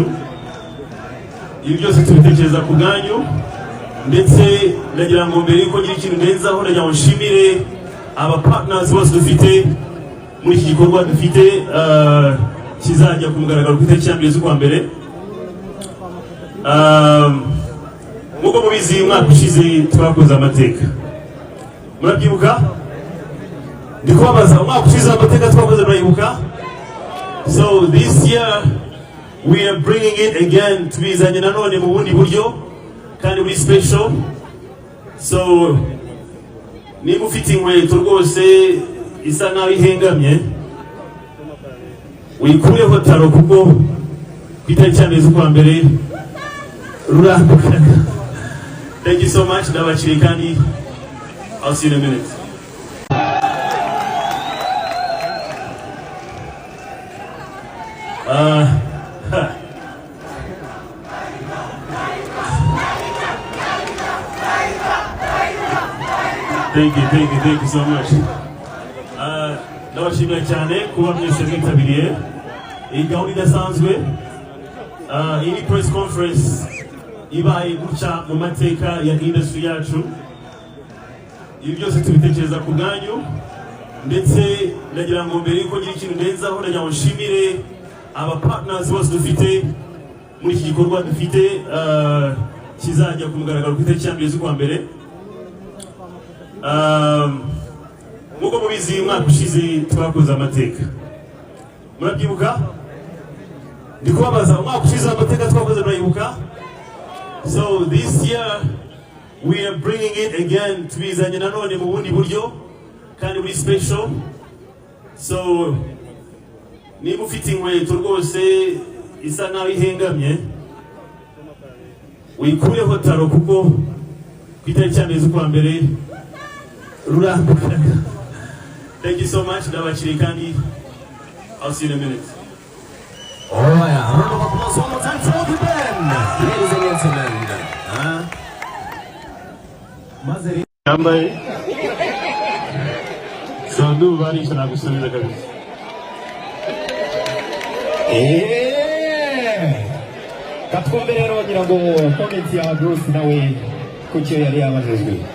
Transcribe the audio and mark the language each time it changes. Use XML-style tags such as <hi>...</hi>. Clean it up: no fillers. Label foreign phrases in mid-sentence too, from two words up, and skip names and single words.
<rw>Ibi byose tubitekereza ku bwanyu, ndetse ndagira ngo mbere yuko ngira ikintu ndenzaho ndagira ngo nshimire aba partners bose dufite muri iki gikorwa dufite kizajya ku mugaragaro ku itariki ya mbere z'ukwa mbere. Nk'uko mubizi umwaka ushize twakoze amateka, murabyibuka? Ndi kubabaza umwaka ushize amateka twakoze murayibuka?</rw> <en>So this year we are bringing it again</en> <rw>tubizanye nanone mu bundi buryo kandi buri special. So niba ufite inkweto rwose isa naho ihengamye uyikureho taro kuko ku itariki ya mbere z'ukwa mbere rurambuka.</rw> <en>Thank you so much.</en> <rw>Ndabakiriye kandi</rw> <en>I'll see you in a minute. Thank you so much.</en> <rw>Ndabashimira cyane kuba mwese mwitabiriye iyi gahunda idasanzwe. Iyi</rw> <en>press conference</en> <rw>ibaye guca mu mateka ya industry yacu. Ibi byose tubitekereza ku bwanyu, ndetse ndagira ngo mbere yuko ngira ikintu ndenzaho ndagira ngo nshimire aba partners bose dufite muri iki gikorwa dufite kizajya ku mugaragaro ku itariki ya mbere z'ukwa mbere. Nk'uko mubizi umwaka ushize twakoze amateka, murabyibuka? Ndi kubabaza umwaka ushize amateka twakoze murayibuka?</rw> <en>So this year we are bringing it again,</en> <rw>tubizanye nanone mu bundi buryo kandi muri special. So niba ufite inkweto rwose isa naho ihengamye uyikureho taro kuko ku itariki ya mbere z'ukwa mbere rurambuka.</rw> <en>Thank you so much,</en> <rw>ndabakiriye kandi</rw> <en>I'll see you in a minute. All right, a round of applause one more time for the band, ladies and gentlemen. Mazeri</en> <rw>Yambaye so ndubari shana gusubiza kabisa. Katwumve rero ngira ngo comment ya Bruce nawe kucyo yari yabajejwe.</rw>